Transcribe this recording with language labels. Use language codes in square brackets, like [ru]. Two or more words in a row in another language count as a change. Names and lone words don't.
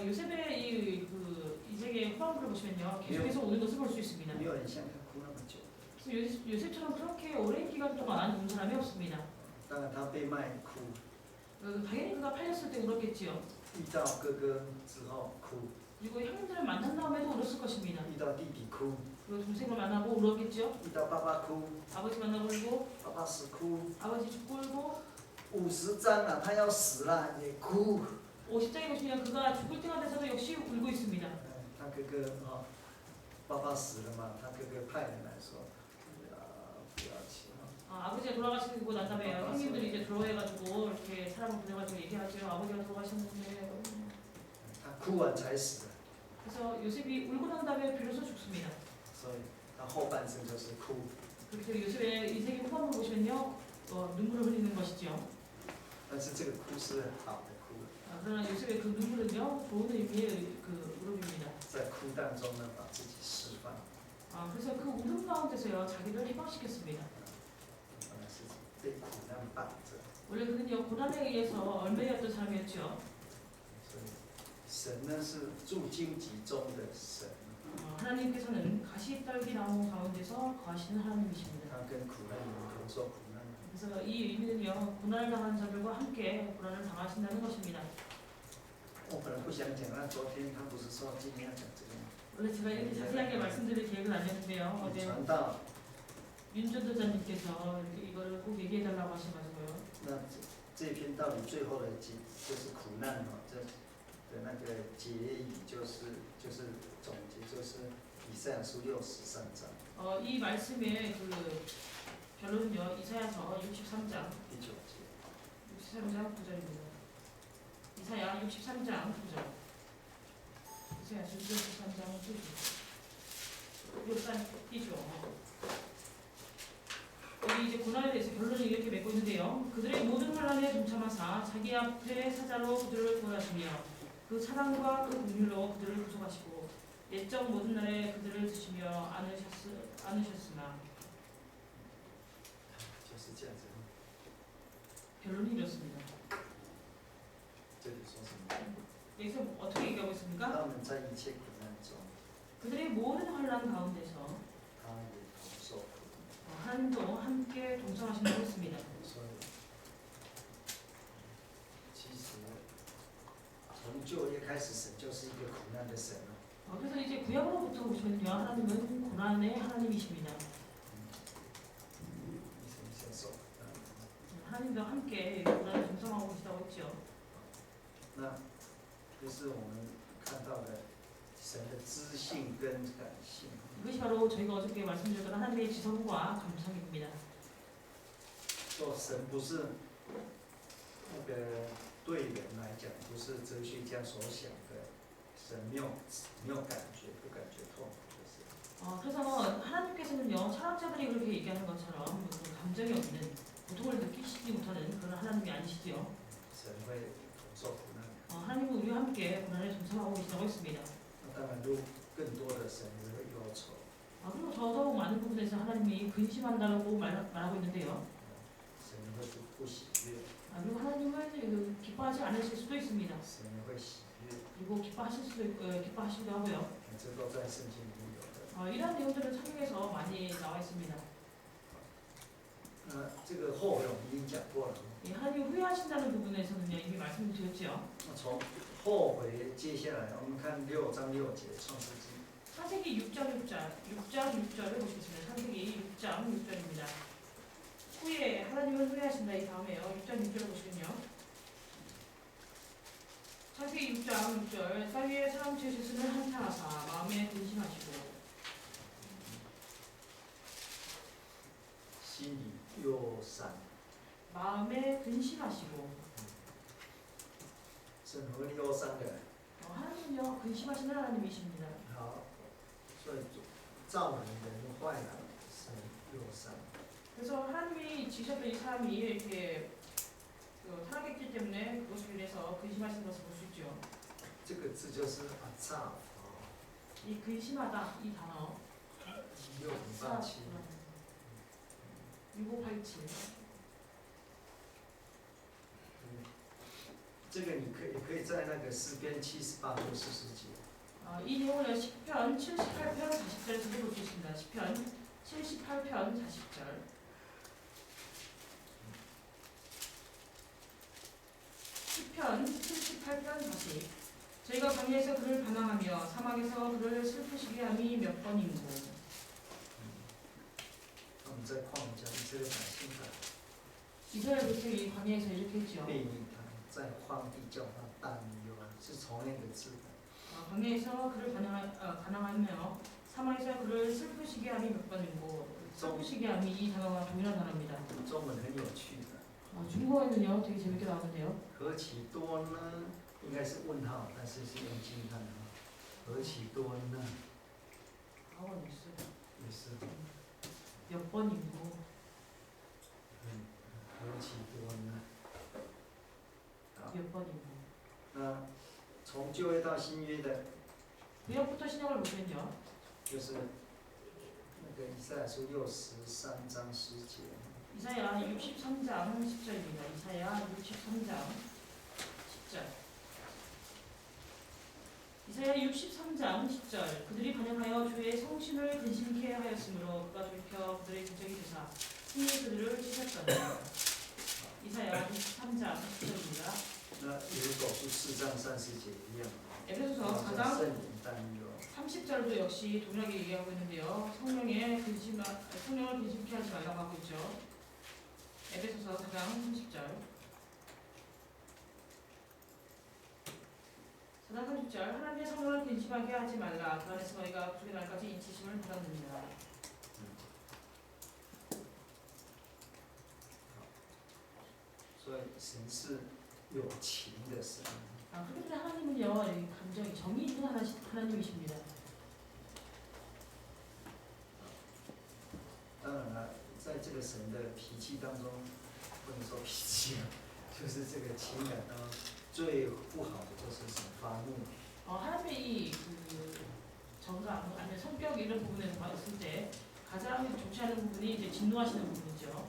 [ko] 요셉의 이 세계의 후반부를 보시면요, 계속해서 오는 것을 볼 수 있습니다. [zh] 没有人像他哭那么久。 [ko] 그래서 요셉처럼 그렇게 오랜 기간 동안 운 사람이 없습니다. [zh] 当然他被卖哭， [ko] 당연히 그가 팔렸을 때 울었겠지요. [zh] 遇到哥哥之后哭， [ko] 그리고 형님들을 만난 다음에도 울었을 것입니다. [zh] 遇到弟弟哭， [ko] 그리고 동생을 만나고 울었겠죠. [zh] 遇到爸爸哭， [ko] 아버지 만나고 울고, [zh] 爸爸死哭， [ko] 아버지 죽고 울고, [zh] 50章了，他要死了也哭。 [ko] 50장에 보시면 그가 죽을 때가 돼서도 역시 울고 있습니다. [zh] 他哥哥啊，爸爸死了嘛，他哥哥派人来说，不要去啊。 [ko] 아버지가 돌아가시고 난 다음에 형님들이 이제 들어해가지고 이렇게 사람을 보내가지고 얘기하죠. 아버지가 돌아가셨는데. [zh] 他哭完才死的， [ko] 그래서 요셉이 울고 난 다음에 비로소 죽습니다. [zh] 所以他后半生就是哭。 [ko] 그래서 요셉의 이 세계 후반부 보시면요, 눈물을 흘리는 것이죠. [zh] 但是这个哭是好的哭， [ko] 그러나 요셉의 그 눈물은요, 좋은 의미의 그 울음입니다. [zh] 在哭当中呢，把自己释放。 [ko] 그래서 그 울음 가운데서요, 자기를 해방시켰습니다. [zh] 本来是被苦难绑着， [ko] 원래 그는요, 고난에 의해서 얽매였던 사람이었죠. [zh] 所以神呢是住荆棘中的神， [ko] 하나님께서는 가시떨기 나무 가운데서 거하시는 하나님이십니다. [zh] 他跟苦难人同受苦难。 [ko] 그래서 이 의미는요, 고난을 당한 자들과 함께 고난을 당하신다는 것입니다. [zh] 我本来不想讲，那昨天他不是说今天要讲这个吗？ [ko] 원래 제가 이렇게 자세하게 말씀드릴 계획은 아니었는데요. 어제 传道， 윤전도자님께서 이렇게 이거를 꼭 얘기해달라고 하셔가지고요. [zh] 那这篇道理最后的就是苦难哦，这的那个结语就是总结就是以赛亚书63章 [ko] 이 말씀의 그 결론은요, 이사야서 63장 [zh] 第9节。 [ko] 63장 9절입니다. 이사야 63장 9절. 이사야 63장 9절. 이거 띄죠. 여기 이제 고난에 대해서 결론을 이렇게 맺고 있는데요. 그들의 모든 환난에 동참하사 자기 앞에 사자로 그들을 구원하시며 그 사랑과 그 긍휼로 그들을 구속하시고 옛적 모든 날에 그들을 드시며 안으셨으나 [zh] 就是这样子。 [ko] 결론이 이렇습니다. [zh] 这里说什么？ [ko] 여기서 어떻게 얘기하고 있습니까? [zh] 他们在一切苦难中， [ko] 그들의 모든 환난 가운데서 [zh] 他也同受苦难。 [ko] 하나님도 함께 동참하신다고 했습니다. [zh] 所以其实从旧约开始，神就是一个苦难的神了。 [ko] 그래서 이제 구약으로부터 보시면요, 하나님은 고난의 하나님이십니다. [zh] 你先说。 [ko] 하나님도 함께 고난을 동참하고 계시다고 했죠. [zh] 那这是我们看到的神的知性跟感性。 [ko] 이것이 바로 저희가 어저께 말씀드렸던 하나님의 지성과 감성입니다. [zh] 说神不是那个对人来讲，不是哲学家所想的，神没有感觉，不感觉痛，就是。 [ko] 그래서 하나님께서는요, 철학자들이 그렇게 얘기하는 것처럼 그 감정이 없는, 고통을 느끼시지 못하는 그런 하나님이 아니시지요. [zh] 神会承受苦难。 [ko] 하나님은 우리와 함께 고난에 동참하고 계시다고 했습니다. [zh] 那当然，更多的神也会忧愁。 [ko] 그리고 더더욱 많은 부분에서 하나님이 근심한다고 말하고 있는데요. [zh] 神会不喜悦。 [ko] 그리고 하나님은 기뻐하지 않으실 수도 있습니다. [zh] 神会喜悦。 [ko] 그리고 기뻐하시기도 하고요. [zh] 这都在圣经里有的。 [ko] 이러한 내용들은 성경에서 많이 나와 있습니다. [zh] 这个后悔我们已经讲过了。 [ko] 하나님 후회하신다는 부분에서는요, 이미 말씀드렸죠. [zh] 从后悔接下来，我们看6章6节创世纪。 [ko] 창세기 6장 6절을 보시겠습니다. 창세기 6장 6절입니다. 후에 하나님은 후회하신다. 이 다음에요. 6장 6절을 보시면요. 창세기 6장 6절 땅 위에 사람 지으셨으면 한탄하사 마음에 근심하시고 [zh] 心里忧伤。 [ko] 마음에 근심하시고 [zh] 神和忧伤的。 [ko] 하나님은요 근심하시는 하나님이십니다. [zh] 好，所以造人的人坏了，神忧伤。 [ko] 그래서 하나님이 지으셨던 이 사람이 이렇게 타락했기 때문에 그것을 인해서 근심하시는 것을 볼 수 있죠. [zh] 这个字就是造。 [ko] 이 근심하다 이 단어 6587。 6587 [zh] 这个你可以在那个诗篇78或40节。 [ko] 이 내용을 시편 78편 40절에서도 볼 수 있습니다. 시편 78편 40절. 시편 78편 40. 저희가 광야에서 그를 반항하며 사막에서 그를 슬프시게 함이 몇 번인고. [zh] 我们在旷野讲以色列百姓的 [ko] 이스라엘 백성이 광야에서 이렇게 했죠. [zh] 背逆他，在荒地叫他担忧，是从那个字。 [ko] 광야에서 그를 반항하며 사막에서 그를 슬프시게 함이 몇 번이고 슬프시게 함이 이 단어가 동일한 단어입니다. [zh] 中文很有趣的。 [ko] 중국어에는요 되게 재밌게 나오는데요. [zh] 何其多呢？应该是问号，但是是用惊叹号。何其多呢？ 也是。 [ko] 몇 번이고. [zh] 何其多呢？ [ko] 몇 번이고. [zh] 那从旧约到新约的， [ko] 구약부터 신약을 보면요. [zh] 就是那个以赛亚书63章10节。 [ko] 이사야 63장 10절입니다. 이사야 63장 10절. 이사야 63장 10절. 그들이 반역하여 주의 성신을 근심케 하였으므로 그가 돌이켜 그들의 궤적이 되사 승리의 그들을 치셨더라. 이사야 63장 10절입니다. [zh] 那以弗所书4章30节一样。 [ko] 에베소서 4장 [zh] 圣灵担忧。 [ko] 30절도 역시 동일하게 얘기하고 있는데요. 성령을 근심케 하지 말라고 하고 있죠. 에베소서 4장 30절. 4장 30절. 하나님의 성령을 근심하게 하지 말라. 그 안에서 너희가 구속의 날까지 인치심을 받았느니라. [zh] 所以神是有情的神。 [ko] 그렇기 때문에 하나님은요, 감정이 정이 있는 하나님이십니다. [zh] 当然了，在这个神的脾气当中，不能说脾气啊，就是这个情感当中最不好的就是什么发怒。 [ko] 하나님의 정감 아니면 성격 이런 부분에서 봤을 때 가장 좋지 않은 부분이 이제 진노하시는 부분이죠.